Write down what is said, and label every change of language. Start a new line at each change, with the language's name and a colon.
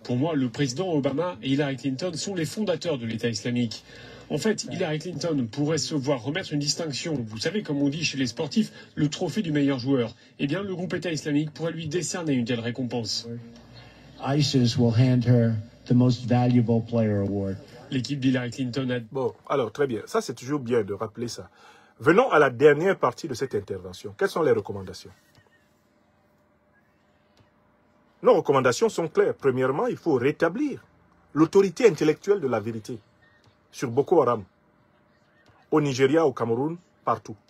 French: Pour moi, le président Obama et Hillary Clinton sont les fondateurs de l'État islamique. En fait, Hillary Clinton pourrait se voir remettre une distinction. Vous savez, comme on dit chez les sportifs, le trophée du meilleur joueur. Eh bien, le groupe État islamique pourrait lui décerner une telle récompense.
English: ISIS will hand her the most valuable player award.
French: L'équipe d'Hillary Clinton a... Bon, alors très bien. Ça, c'est toujours bien de rappeler ça. Venons à la dernière partie de cette intervention. Quelles sont les recommandations? Nos recommandations sont claires. Premièrement, il faut rétablir l'autorité intellectuelle de la vérité sur Boko Haram, au Nigeria, au Cameroun, partout.